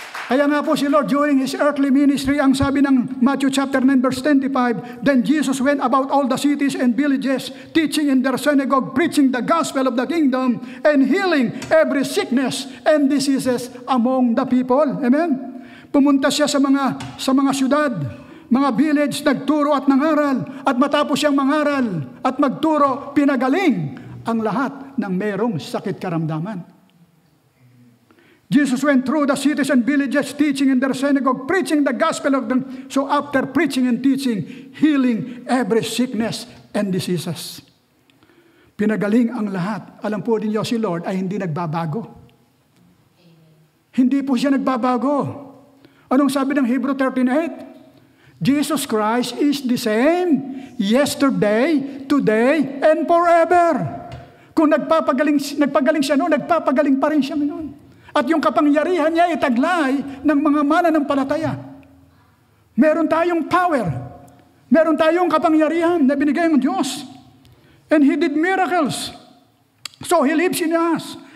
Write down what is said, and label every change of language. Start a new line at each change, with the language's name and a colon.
Filipino: Kaya nga po si Lord
English: during His earthly ministry,
Filipino: ang sabi ng
English: Matthew chapter 9 verse 25, Then Jesus went about all the cities and villages, teaching in their synagogue, preaching the gospel of the kingdom, and healing every sickness and diseases among the people. Amen?
Filipino: Pumunta siya sa mga syudad, mga village, nagturo at nangaral. At matapos siyang mangaral at magturo, pinagaling ang lahat ng merong sakit karamdaman.
English: Jesus went through the cities and villages, teaching in their synagogue, preaching the gospel of them. So after preaching and teaching, healing every sickness and diseases.
Filipino: Pinagaling ang lahat. Alam po ninyo, si Lord ay hindi nagbabago. Hindi po siya nagbabago. Anong sabi ng Hebrew 13:8?
English: Jesus Christ is the same yesterday, today, and forever.
Filipino: Kung nagpapagaling siya noon, nagpapagaling pa rin siya noon. At yung kapangyarihan niya itaglay ng mga mananampalataya. Meron tayong power. Meron tayong kapangyarihan na binigay ng Diyos.
English: And He did miracles. So He lives in us.